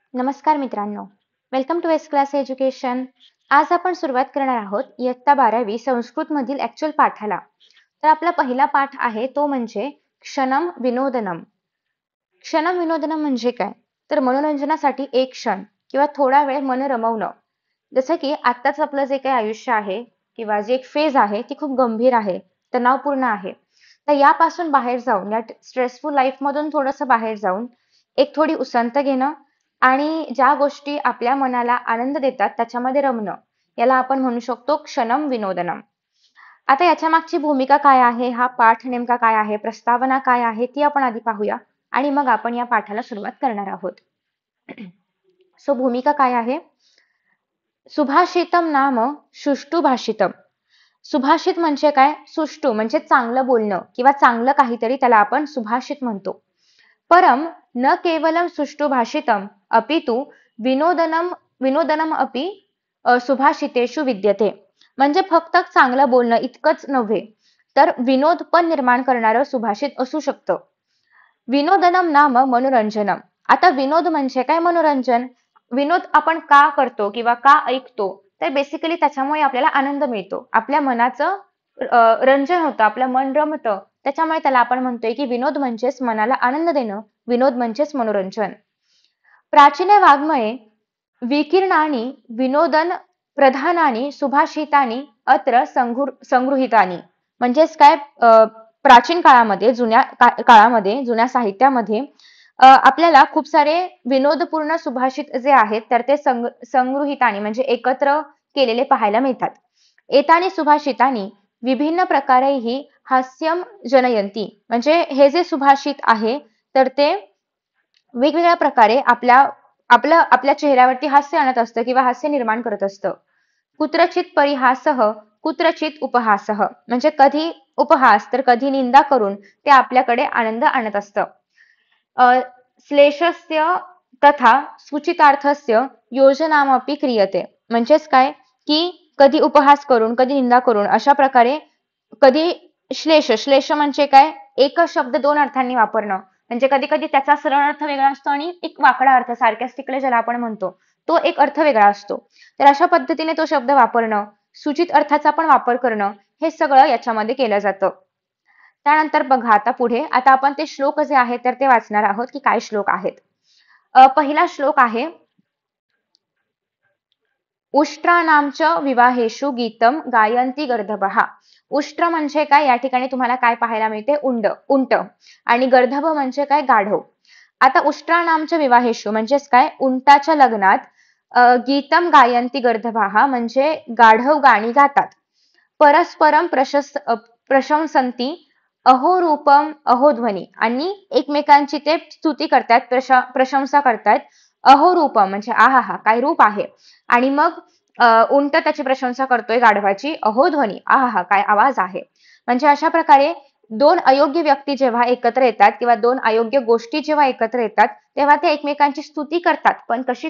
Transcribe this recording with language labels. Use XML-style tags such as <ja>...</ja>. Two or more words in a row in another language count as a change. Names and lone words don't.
<mr>नमस्कार मित्रांनो,</mr> <en>welcome to</en> <mr>एस क्लास एज्युकेशन. आज आपण सुरुवात करणार आहोत इयत्ता 12वी संस्कृत मधील ऍक्च्युअल पाठाला. तर आपला पहिला पाठ आहे तो म्हणजे क्षणम विनोदनम. क्षणम विनोदनम म्हणजे काय? तर मनोरंजनासाठी एक क्षण किंवा थोडा वेळ मन रमवणं. जसं की आत्ताच आपलं जे काही आयुष्य आहे किंवा जे एक फेज आहे ती खूप गंभीर आहे, तणावपूर्ण आहे. तर यापासून बाहेर जाऊन, या</mr> <en>stressful life</en> <mr>मधून थोडंसं बाहेर जाऊन एक थोडी उसंत घेणं आणि ज्या गोष्टी आपल्या मनाला आनंद देतात त्याच्यामध्ये रमणं, याला आपण म्हणू शकतो क्षणम विनोदनम. आता याच्या मागची भूमिका काय आहे, हा पाठ नेमका काय आहे, प्रस्तावना काय आहे, ती आपण आधी पाहूया आणि मग आपण या पाठाला सुरुवात करणार आहोत. सो भूमिका काय आहे?</mr> <sa>सुभाषितम नाम सुष्ठु भाषितम.</sa> <mr>सुभाषित म्हणजे काय? सुष्ठु म्हणजे चांगलं बोलणं किंवा चांगलं काहीतरी, त्याला आपण सुभाषित म्हणतो.</mr> <sa>परम न केवलम सुष्ठु भाषितम अपितु विनोदनम विनोदनम अपि सुभाषितेषु विद्यते.</sa> <mr>म्हणजे फक्त चांगलं बोलणं इतकंच नव्हे, तर विनोद पण निर्माण करणारं सुभाषित असू शकतं.</mr> <sa>विनोदनम नाम मनोरंजनम.</sa> <mr>आता विनोद म्हणजे काय? मनोरंजन. विनोद आपण का करतो किंवा का ऐकतो? तर बेसिकली त्याच्यामुळे आपल्याला आनंद मिळतो. आपल्या मनाचं रंजन होतं, आपलं मन रमतं. त्याच्यामुळे त्याला आपण म्हणतोय की विनोद म्हणजेच मनाला आनंद देणं, विनोद म्हणजेच मनोरंजन.</mr> <sa>प्राचीन वाङ्मये विकीर्णानि विनोदन प्रधानानि सुभाषितानि अत्र संगृहीतानि.</sa> <mr>म्हणजेच काय? प्राचीन काळामध्ये, काळामध्ये, जुन्या साहित्यामध्ये आपल्याला खूप सारे विनोदपूर्ण सुभाषित जे आहेत तर ते संगृहीतानि म्हणजे एकत्र केलेले पाहायला मिळतात.</mr> <sa>एतानि सुभाषितानि विभिन्न प्रकारेही हास्यम जनयंती.</sa> <mr>म्हणजे हे जे सुभाषित आहे तर ते वेगवेगळ्या प्रकारे आपल्या चेहऱ्यावरती हास्य आणत असतं किंवा हास्य निर्माण करत असतं.</mr> <sa>कुत्रचित परिहासः कुत्रचित उपहासः.</sa> <mr>म्हणजे कधी उपहास तर कधी निंदा करून ते आपल्याकडे आनंद आणत असतं.</mr> <sa>श्लेषस्य तथा सूचितार्थस्य योजनामपि क्रियते.</sa> <mr>म्हणजेच काय की कधी उपहास करून कधी निंदा करून अशा प्रकारे कधी श्लेष म्हणजे काय? एकच शब्द दोन अर्थांनी वापरणं. म्हणजे कधी कधी त्याचा सरळ अर्थ वेगळा असतो आणि एक वाकडा अर्थ, सार्कॅस्टिकली ज्याला आपण म्हणतो, तो एक अर्थ वेगळा असतो. तर अशा पद्धतीने तो शब्द वापरणं, सूचित अर्थाचा पण वापर करणं, हे सगळं याच्यामध्ये केलं जातं. त्यानंतर बघा आता पुढे, आता आपण ते श्लोक जे आहेत तर ते वाचणार आहोत की काय श्लोक आहेत. पहिला श्लोक आहे,</mr> <sa>उष्ट्राणांच विवाहेषु गीतम गायंती गर्दभः.</sa> <mr>उष्ट्र म्हणजे काय? या ठिकाणी तुम्हाला काय पाहायला मिळते? उंट. आणि गर्दभ म्हणजे काय? गाढव. आता उष्ट्राणांच्या विवाहेषु म्हणजेच काय? उंटाच्या लग्नात</mr> <sa>गीतम गायंती गर्दभः</sa> <mr>म्हणजे गाढव गाणी गातात.</mr> <sa>परस्परम प्रशंसंती अहो रूपम अहो ध्वनी.</sa> <mr>आणि एकमेकांची ते स्तुती करतात, प्रशंसा करतात.</mr> <sa>अहो रूपम</sa> <mr>म्हणजे आहा काय रूप आहे. आणि मग उंट त्याची प्रशंसा करतोय गाढवाची.</mr> <sa>अहो ध्वनी</sa> <mr>आहा काय आवाज आहे. म्हणजे अशा प्रकारे दोन अयोग्य व्यक्ती जेव्हा एकत्र येतात किंवा दोन अयोग्य गोष्टी जेव्हा एकत्र येतात तेव्हा ते एकमेकांची स्तुती करतात, पण कशी?</mr>